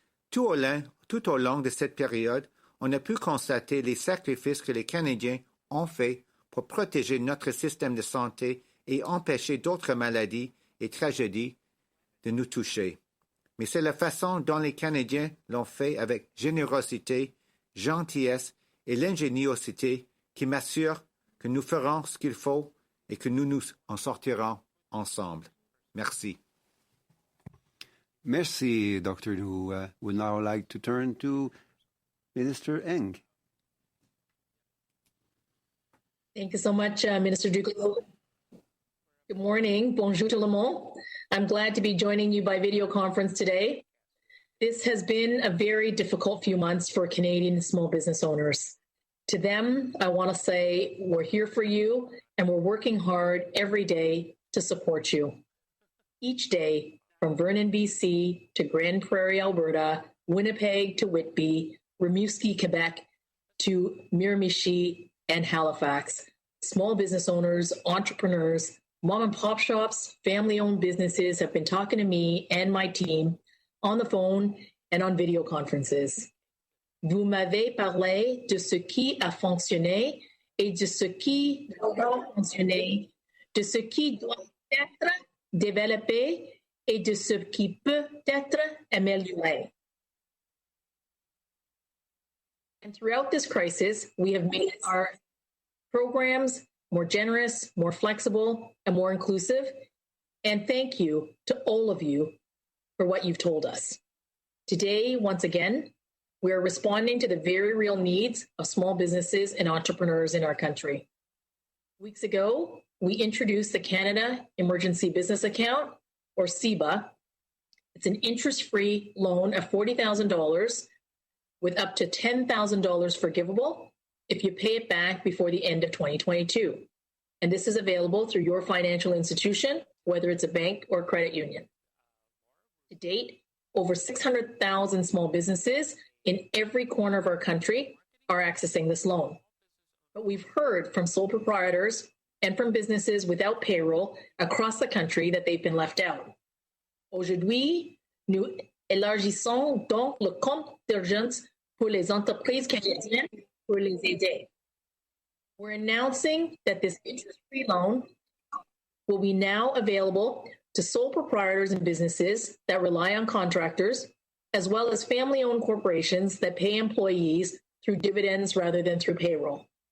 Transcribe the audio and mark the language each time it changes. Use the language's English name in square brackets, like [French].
[French] Tout au long de cette période, on a pu constater les sacrifices que les Canadiens ont faits pour protéger notre système de santé et empêcher d'autres maladies et tragédies de nous toucher. Mais c'est la façon dont les Canadiens l'ont fait avec générosité, gentillesse et l'ingéniosité qui m'assure que nous ferons ce qu'il faut et que nous nous en sortirons ensemble. Merci. Merci, Dr. Njoo. [English] Would now like to turn to Minister Eng. Thank you so much, Minister Duclos. Good morning. [French] Bonjour tout le monde. [English] I'm glad to be joining you by video conference today. This has been a very difficult few months for Canadian small business owners. To them, I want to say we're here for you and we're working hard every day to support you. Each day, from Vernon, BC to Grande Prairie, Alberta, Winnipeg to Whitby, Rimouski, Quebec to Miramichi and Halifax, small business owners, entrepreneurs, mom and pop shops, family-owned businesses have been talking to me and my team on the phone and on video conferences. [French] Vous m'avez parlé de ce qui a fonctionné et de ce qui doit fonctionner, de ce qui doit être développé et de ce qui peut être amélioré. [English] And throughout this crisis, we have made our programs more generous, more flexible, and more inclusive. And thank you to all of you for what you've told us. Today, once again, we are responding to the very real needs of small businesses and entrepreneurs in our country. Weeks ago, we introduced the Canada Emergency Business Account, or CEBA. It's an interest-free loan of $40,000 with up to $10,000 forgivable if you pay it back before the end of 2022. and this is available through your financial institution, whether it's a bank or credit union. To date, over 600,000 small businesses in every corner of our country are accessing this loan. But we've heard from sole proprietors and from businesses without payroll across the country that they've been left out. [French] Aujourd'hui, nous élargissons donc le compte d'urgence pour les entreprises canadiennes pour les aider. [English] We're announcing that this interest-free loan will be now available to sole proprietors and businesses that rely on contractors, as well as family-owned corporations that pay employees through dividends rather than through payroll.